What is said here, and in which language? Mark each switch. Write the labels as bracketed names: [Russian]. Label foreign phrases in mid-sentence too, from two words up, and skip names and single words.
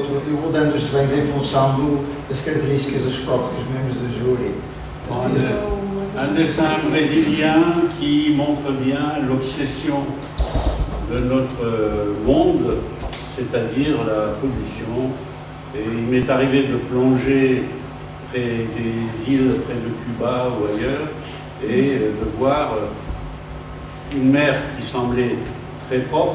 [Portuguese] eu vou dando os desenhos em função das características dos próprios membros do júri. [French] Un dessin brésilien qui montre bien l'obsession de notre monde, c'est-à-dire la pollution. Et il m'est arrivé de plonger près des îles, près de Cuba ou ailleurs, et de voir une mer qui semblait très propre.